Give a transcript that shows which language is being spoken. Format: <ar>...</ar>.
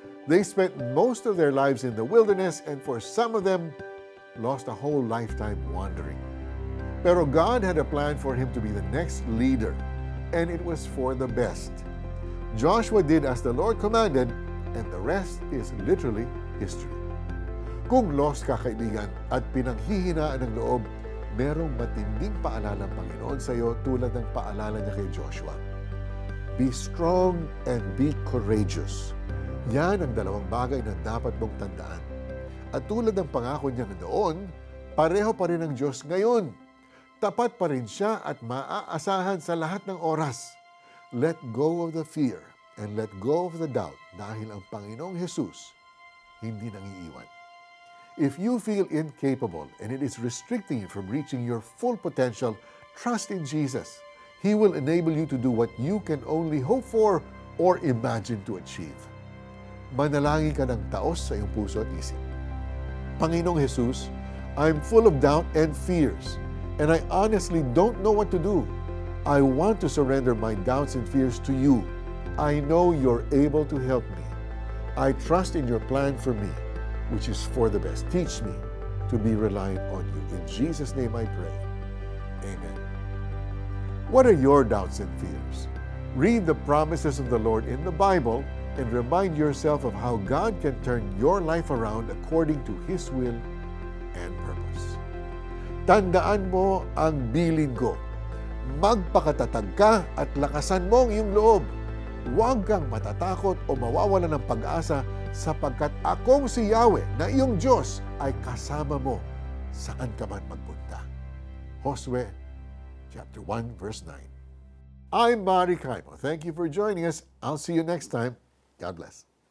<en>They spent most of their lives in the wilderness, and for some of them, lost a whole lifetime wandering. Pero God had a plan for him to be the next leader, and it was for the best. Joshua did as the Lord commanded, and the rest is literally history.</en> <tl>Kung lost ka, kaibigan, at pinanghihinaan ng loob, merong matinding paalala ng Panginoon sa iyo tulad ng paalala niya kay Joshua.</tl> <en>Be strong and be courageous.</en> <tl>Yan ang dalawang bagay na dapat mong tandaan. At tulad ng pangako niya noon, pareho pa rin ang Diyos ngayon. Tapat pa rin siya at maaasahan sa lahat ng oras.</tl> <en>Let go of the fear and let go of the doubt</en> <tl>dahil ang Panginoong Jesus hindi nangiiwan.</tl> <en>If you feel incapable and it is restricting you from reaching your full potential, trust in Jesus. He will enable you to do what you can only hope for or imagine to achieve.</en> <tl>Manalangin ka ng taos sa iyong puso at isip.</tl> <en>Panginoong Jesus, I'm full of doubt and fears, and I honestly don't know what to do. I want to surrender my doubts and fears to you. I know you're able to help me. I trust in your plan for me, which is for the best. Teach me to be reliant on you. In Jesus' name I pray. Amen. What are your doubts and fears? Read the promises of the Lord in the Bible and remind yourself of how God can turn your life around according to His will and purpose.</en> <tl>Tandaan mo ang bilin ko. Magpakatatag ka at lakasan mo ang iyong loob. Huwag kang matatakot o mawawala ng pag-asa sapagkat akong si Yahweh na iyong Diyos ay kasama mo saan ka man magpunta.</tl> <en>Josue chapter 1 verse 9. I'm Mari Kaimo. Thank you for joining us. I'll see you next time. God bless.</en>